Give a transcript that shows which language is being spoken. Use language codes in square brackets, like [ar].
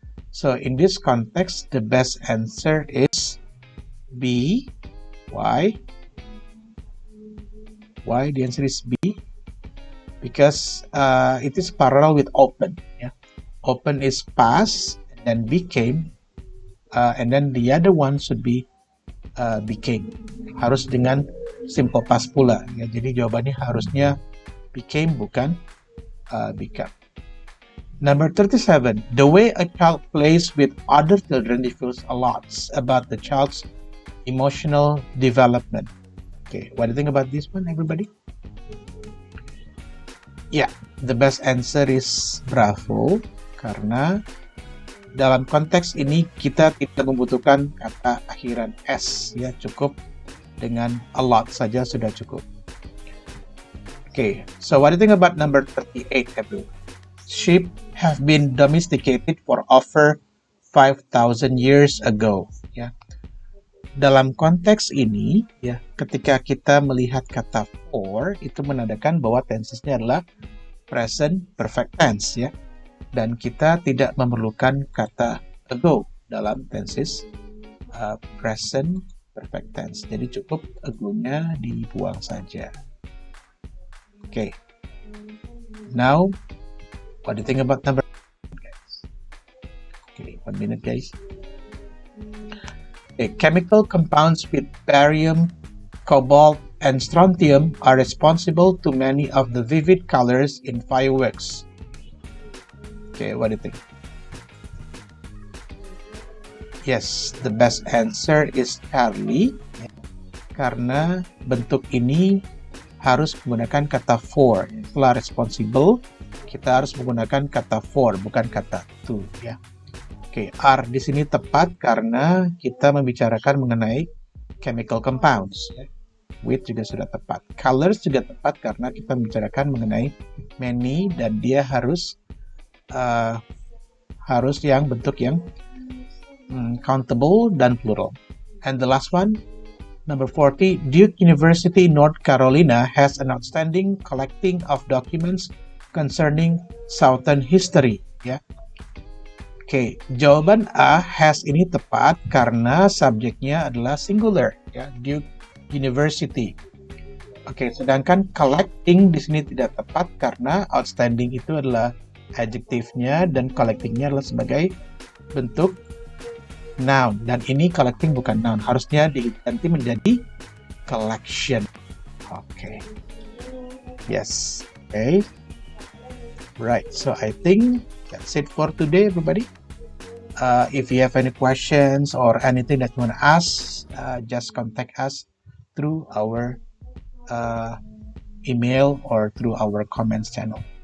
[en] So in this context, the best answer is B. Why? Why the answer is B? Because it is parallel with open. Yeah? Open is past and then became, and then the other one should be became. [id] Harus dengan simple past pula. Ya, jadi jawabannya harusnya became bukan become. [en] Number 37. The way a child plays with other children reveals a lot about the child's emotional development. Okay, what do you think about this one, everybody? Yeah, the best answer is bravo, [id] karena dalam konteks ini kita tidak membutuhkan kata akhiran s, ya, cukup dengan a lot saja sudah cukup. [en] Okay, so what do you think about number 38, everyone? Sheep have been domesticated for over 5,000 years ago. [id] Ya, dalam konteks ini, ya, ketika kita melihat kata for, itu menandakan bahwa tensesnya adalah present perfect tense, ya. Dan kita tidak memerlukan kata ago dalam tenses present perfect tense. Jadi cukup ago-nya dibuang saja. [en] Okay. Now, what do you think about number 1, guys? Okay, 1 minute, guys. Okay, chemical compounds with barium, cobalt, and strontium are responsible to many of the vivid colors in fireworks. Okay, what do you think? Yes, the best answer is Charlie. [id] Karena bentuk ini harus menggunakan kata for. Setelah responsible, kita harus menggunakan kata for, bukan kata to, ya. Oke, R di sini tepat karena kita membicarakan mengenai chemical compounds. With juga sudah tepat. Colors juga tepat karena kita membicarakan mengenai many dan dia harus yang bentuk yang countable dan plural. [en] And the last one, number 40, Duke University, North Carolina has an outstanding collecting of documents concerning Southern history. [id] Ya. Oke, jawaban A has ini tepat karena subjeknya adalah singular, ya, Duke University. Oke, sedangkan collecting di sini tidak tepat karena outstanding itu adalah adjektifnya dan collectingnya adalah sebagai bentuk noun, dan ini collecting bukan noun, harusnya diganti menjadi collection. [en] Oke. Yes. Okay. Right. So I think that's it for today, everybody. If you have any questions or anything that you want to ask, just contact us through our email or through our comments channel.